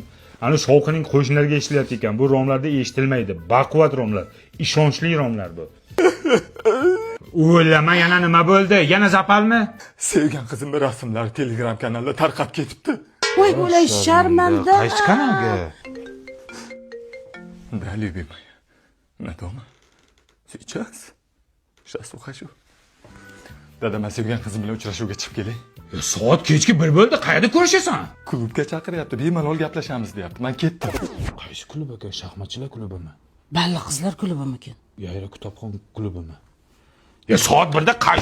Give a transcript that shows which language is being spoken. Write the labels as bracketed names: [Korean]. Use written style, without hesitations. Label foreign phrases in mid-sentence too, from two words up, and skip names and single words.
[Uzbek] Ana shovqining qo'shnilarga eshitilyapti ekan. Bu romlarda eshitilmaydi. Baquvvat romlar, ishonchli romlar bu. O'ylama, yana nima bo'ldi? Yana zapalmi? Sevgan qizimning rasmlari Telegram kanalida tarqab ketibdi. Voy bo'lay sharmanda. Qaysi kanalga? [Russian] Да, любимая. На дома? Сейчас? Сейчас ухожу. [Uzbek] Dada, men sevgan qizim bilan uchrashuvga chiqib kelay. Soat kechki 1 bo'ldi. Qayerda ko'rishasan? Klubga chaqiryapti. Bemalol gaplashamiz deyapti. Men ketdim. Qaysi klub ekan? Shaxmatchilar klubimi? Balli qizlar klubimikin? Yayra kitobxon klubimi? Ya soat 1da qaysi klub ishlaydi?